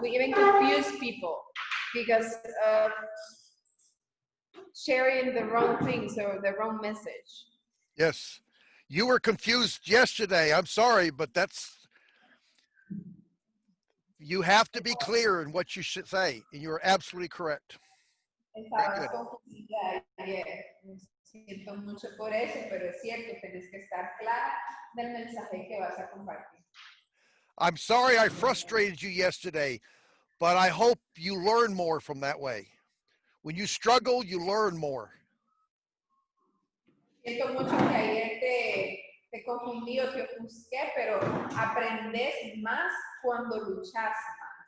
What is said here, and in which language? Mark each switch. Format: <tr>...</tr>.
<en>We even confuse people because of sharing the wrong things or the wrong message. Yes. You were confused yesterday. I'm sorry, but you have to be clear in what you should say, and you're absolutely correct.</en> <es>Estaba confundida ayer. Siento mucho por eso, pero es cierto, tienes que estar clara del mensaje que vas a compartir.</es> <en>I'm sorry I frustrated you yesterday, but I hope you learn more from that way. When you struggle, you learn more.</en> <es>Siento mucho que ayer te confundí o te ofusqué, pero aprendes más cuando luchas más.</es>